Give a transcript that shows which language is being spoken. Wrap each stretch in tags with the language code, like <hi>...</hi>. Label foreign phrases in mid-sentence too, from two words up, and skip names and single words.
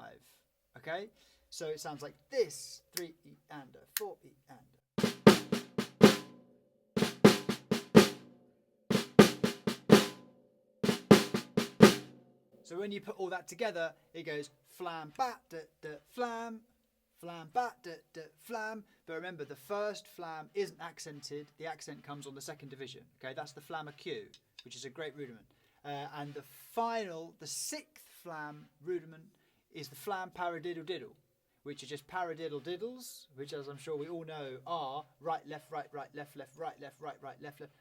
<en>Okay, so it sounds like this. 3 E and 4 E and. So when you put all that together, it goes flam, bat, da, da, flam, bat, da, da, flam. But remember, the first flam isn't accented. The accent comes on the 2nd division. Okay, that's the flammer Q, which is a great rudiment. And the final, the 6th flam rudiment is the flam paradiddle diddle, which are just paradiddle diddles, which, as I'm sure we all know, are right, left, right, right, left, left, right, left, right, right, left, left.</en>